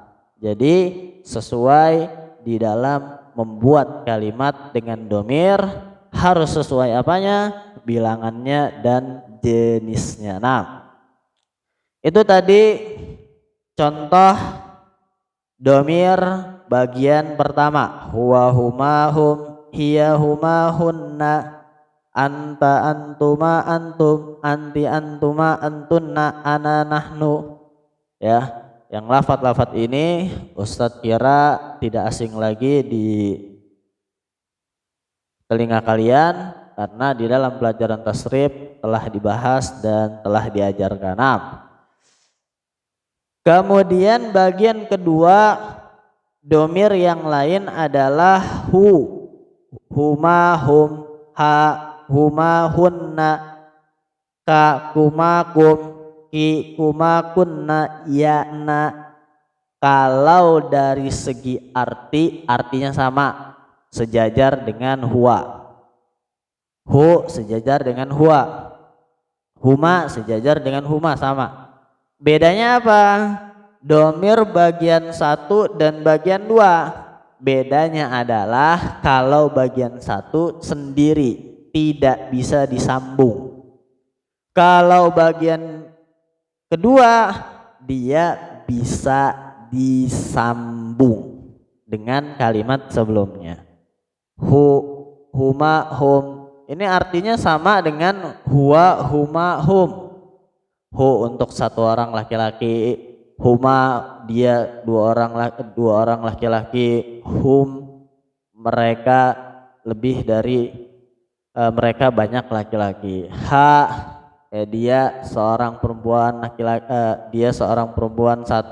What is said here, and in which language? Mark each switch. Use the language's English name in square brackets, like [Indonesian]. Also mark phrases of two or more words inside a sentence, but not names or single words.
[Indonesian] Jadi sesuai di dalam membuat kalimat dengan domir harus sesuai apanya? Bilangannya dan jenisnya. Nah, itu tadi contoh domir bagian pertama. [Arabic] هو هما هم، هي هما هن، أنت أنتما أنتم، أنتِ أنتما أنتن، أنا نحن. [Indonesian] Ya, yang lafat-lafat ini Ustadz kira tidak asing lagi di telinga kalian karena di dalam pelajaran tasrif telah dibahas dan telah diajarkan. Nah, kemudian bagian kedua domir yang lain adalah [Arabic] ـه، ـهما ـهم، ـها ـهما ـهن، ـك ـكما ـكم، ـكِ ـكما ـكن، ـي ـنا. [Indonesian] Kalau dari segi arti, artinya sama, sejajar dengan huwa. Hu sejajar dengan huwa, huma sejajar dengan huma, sama. Bedanya apa? Domir bagian 1 dan bagian 2. Bedanya adalah kalau bagian 1 sendiri tidak bisa disambung. Kalau bagian kedua dia bisa disambung dengan kalimat sebelumnya. [Arabic] ـه، ـهما، ـهم. [Indonesian] Ini artinya sama dengan [Arabic] هو، هما، هم. [Indonesian] Hu untuk 1 orang laki-laki, huma dia 2 orang laki-laki, hum mereka lebih dari mereka banyak laki-laki. Ha dia seorang perempuan laki-laki, dia seorang perempuan 1.